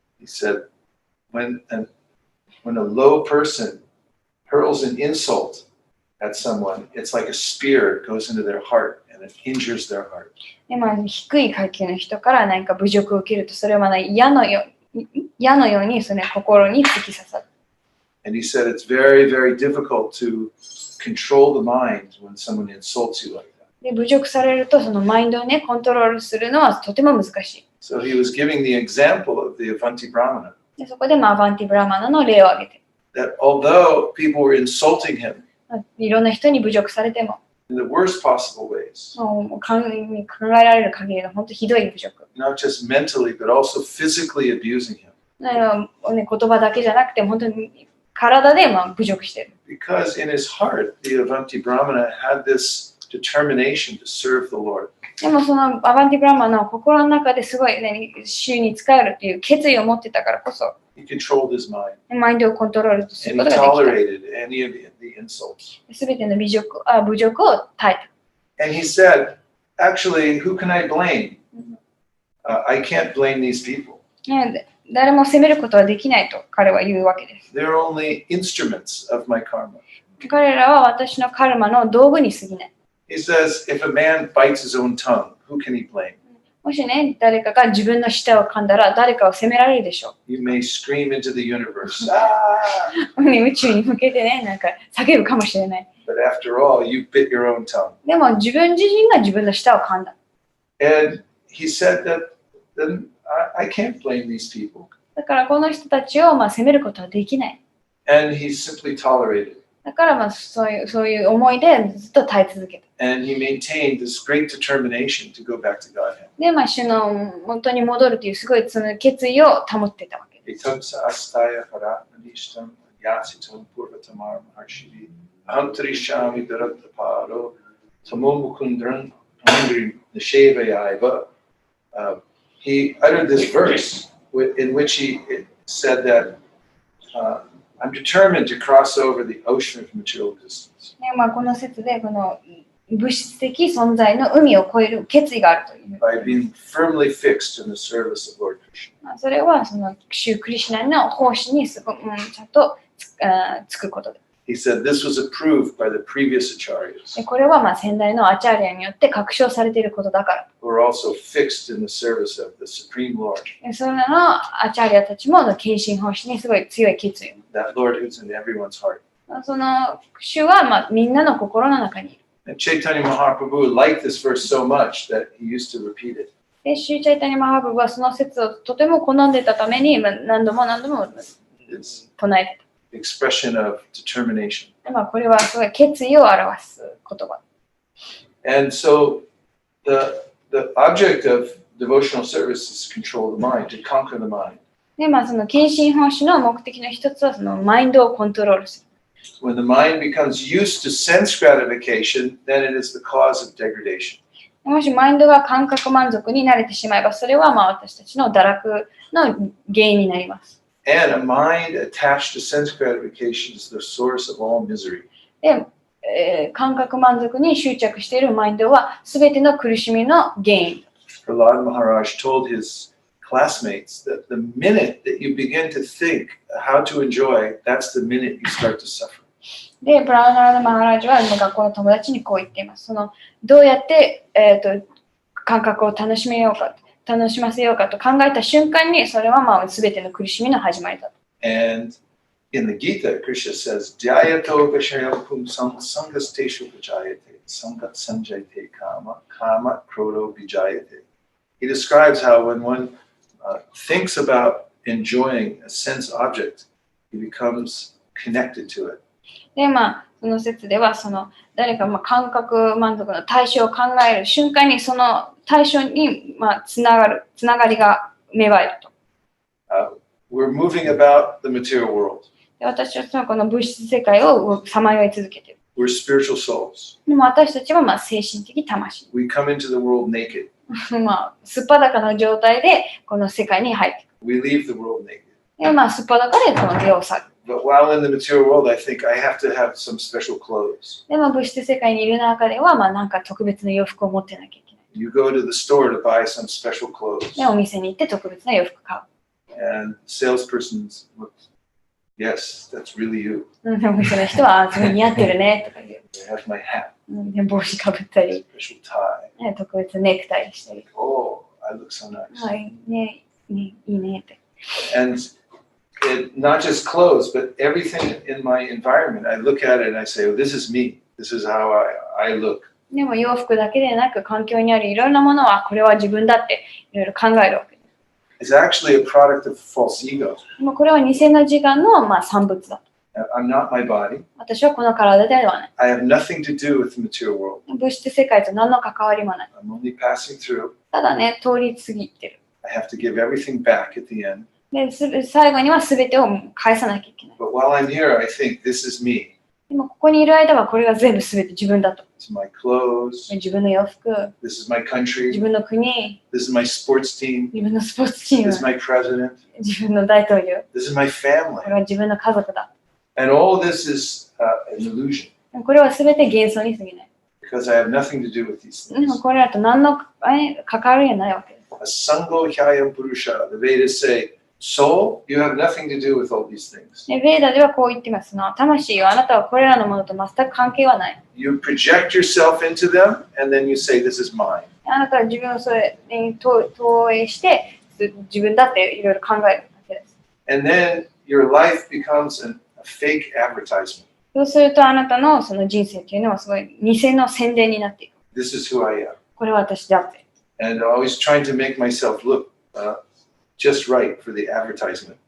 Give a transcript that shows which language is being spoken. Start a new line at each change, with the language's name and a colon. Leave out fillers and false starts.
English: He said, when a low person hurls an insult at someone, it's like a spear goes into their heart and it injures their heart.
Japanese: で、低い階級の人から何か侮辱を受けると、それは矢のようにその心に突き刺さる。
English: And he said it's very, very difficult to control the mind when someone insults you like that.
Japanese: で、侮辱されるとそのマインドをね、コントロールするのはとても難しい。
English: So he was giving the example of the Avanti Brahmana.
Japanese: で、そこでアバンティブラマナの例を挙げて、
English: That although people were insulting him
Japanese: いろんな人に侮辱されても、
English: in the worst possible ways,
Japanese: 考えられる限りの本当ひどい侮辱。
English: not just mentally, but also physically abusing him.
Japanese: 言葉だけじゃなくて、本当に体で侮辱してる。
English: Because in his heart, the Avanti Brahmana had this determination to serve the Lord.
Japanese: でもそのアバンティブラマナの心の中ですごい、主に仕えるという決意を持ってたからこそ、
English: He controlled his mind.
Japanese: マインドをコントロールする
English: And
Japanese: ことができ
English: tolerated any of the insults.
Japanese: た。すべての侮辱を耐えた。
English: And he said, actually, who can I blame? I can't blame these people.
Japanese: 誰も責めることはできないと彼は言うわけです。
English: They're only instruments of my karma.
Japanese: 彼らは私のカルマの道具に過ぎない。
English: He says, if a man bites his own tongue, who can he blame?
Japanese: もしね、誰かが自分の舌を噛んだら誰かを責められるでしょ
English: You may scream into the universe,
Japanese: う。宇宙に向けてね、なんか叫ぶかもしれない。
English: but after all, you bit your own tongue.
Japanese: でも自分自身が自分の舌を噛んだ。
English: And he said that then I can't blame these people.
Japanese: だからこの人たちを責めることはできない。
English: And he simply tolerated.
Japanese: だからそういう思いでずっと耐え続けた。
English: And he maintained this great determination to go back to Godhead.
Japanese: で、主の元に戻るというすごいその決意を保ってたわけです。
Sanskrit: Itam sa astaya paratmanishtam yasitam purvatamar maharshiri aham trishami darataparo tamomukundran angri nishevayaiva.
English: He uttered this verse in which he said that I'm determined to cross over the ocean of material existence.
Japanese: この説でこの物質的存在の海を越える決意があるという。
English: By being firmly fixed in the service of Lord Krishna.
Japanese: それはその主クリシュナの奉仕にちゃんとつくことで。
English: He said this was approved by the previous acharyas.
Japanese: これは先代のアチャーリアによって確証されていることだから。
English: Who are also fixed in the service of the Supreme Lord.
Japanese: それらのアチャーリアたちも献身奉仕にすごい強い決意を。
English: That Lord who's in everyone's heart.
Japanese: その主はみんなの心の中にいる。
English: And Chaitanya Mahaprabhu liked this verse so much that he used to repeat it.
Japanese: で、シューチャイタニマハーブはその説をとても好んでたために、何度も
English: It's
Japanese: 唱えて
English: expression of determination.
Japanese: た。これはすごい決意を表す言葉。
English: And so the object of devotional service is to control the mind, to conquer the mind.
Japanese: で、その献身奉仕の目的の一つはそのマインドをコントロールする。
English: When the mind becomes used to sense gratification, then it is the cause of degradation.
Japanese: もしマインドが感覚満足に慣れてしまえば、それは私たちの堕落の原因になります。
English: And a mind attached to sense gratification is the source of all misery.
Japanese: で、感覚満足に執着しているマインドは全ての苦しみの原因。
English: Prahlad Maharaj told his classmates that the minute that you begin to think how to enjoy, that's the minute you start to suffer.
Japanese: で、プラハラダ・マハラジは学校の友達にこう言っています。どうやって、感覚を楽しませようかと考えた瞬間に、それは全ての苦しみの始まりだと。
English: And in the Gita, Krishna says,
Sanskrit: Jayato Vishayam Pum Sangasteshu Vijayate, Sangat Sanjayate Kama, Kama Krodo Vijayate.
English: He describes how when one thinks about enjoying a sense object, he becomes connected to it.
Japanese: で、その説では、誰か感覚満足の対象を考える瞬間に、その対象につながりが芽生えると。
English: We're moving about the material world.
Japanese: で、私たちはこの物質世界をさまよい続けている。
English: We're spiritual souls.
Japanese: でも私たちは精神的魂。
English: We come into the world naked.
Japanese: すっぱだかの状態でこの世界に入っていく。
English: We leave the world naked.
Japanese: で、すっぱだかでこの世を去る。
English: But while in the material world, I think I have to have some special clothes.
Japanese: で、物質世界にいる中では、なんか特別な洋服を持ってなきゃいけない。
English: You go to the store to buy some special clothes.
Japanese: で、お店に行って特別な洋服買う。
English: And the salesperson looks, yes, that's really you.
Japanese: お店の人は、それ似合ってるね、とか言う。
English: I have my hat,
Japanese: で、帽子かぶったり、
English: special tie.
Japanese: 特別ネクタイしたり。
English: Oh, I look so nice.
Japanese: はい、ね、いいねって。
English: And not just clothes, but everything in my environment. I look at it and I say, oh, this is me. This is how I look.
Japanese: でも洋服だけでなく、環境にあるいろんなものは、これは自分だっていろいろ考えるわけです。
English: It's actually a product of false ego.
Japanese: でもこれは偽の自我の産物だ。
English: I'm not my body.
Japanese: 私はこの体ではない。
English: I have nothing to do with the material world.
Japanese: 物質世界と何の関わりもない。
English: I'm only passing through.
Japanese: ただね、通り過ぎてる。
English: I have to give everything back at the end.
Japanese: で、最後には全てを返さなきゃいけない。
English: But while I'm here, I think this is me.
Japanese: でもここにいる間はこれが全部全て自分だと。
English: It's my clothes.
Japanese: 自分の洋服、
English: This is my
Japanese: 自
English: country.
Japanese: 分の国、
English: This is my sports team.
Japanese: 自分のスポーツチー
English: This is
Japanese: ム、
English: my president.
Japanese: 自分の大統領、
English: This is my
Japanese: こ
English: family.
Japanese: れは自分の家族だ。
English: And all this is an illusion
Japanese: でもこれは全て幻想に過ぎない。
English: because I have nothing to do with these
Japanese: でも
English: things.
Japanese: これだと何の関わりがないわけです。
Sanskrit: Asango hyayam purusha.
English: The Vedas say, soul, you have nothing to do with all these things.
Japanese: で、ベーダではこう言ってます。魂はあなたはこれらのものと全く関係はない。
English: You project yourself into them and then you say, this is mine.
Japanese: あなたは自分をそれに投影して自分だっていろいろ考えるわけです。
English: And then your life becomes a fake advertisement.
Japanese: そうするとあなたのその人生っていうのはすごい偽の宣伝になっていく。
English: This is who I am.
Japanese: これは私だって。
English: And always trying to make myself look just right for the advertisement.